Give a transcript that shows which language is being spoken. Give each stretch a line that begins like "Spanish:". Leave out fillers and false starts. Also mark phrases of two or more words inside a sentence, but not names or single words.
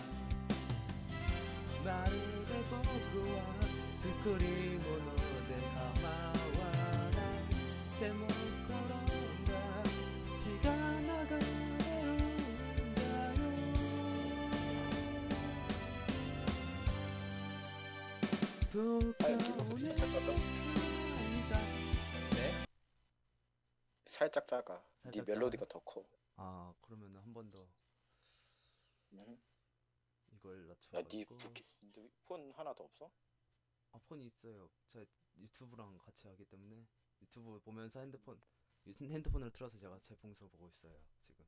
Japanese: まるで僕は作り物で構わないでも転んだ血が流れるんだよどうかお願いだ 네?
Korean: 살짝 작아. 네 살짝 멜로디가 더 커. 그러면 한 번 더 이걸 야, 낮춰가지고 네 폰 하나 더 없어? 폰이 있어요. 제가 유튜브랑 같이 하기 때문에 유튜브 보면서 핸드폰을 틀어서 제가 제 방송 보고 있어요 지금.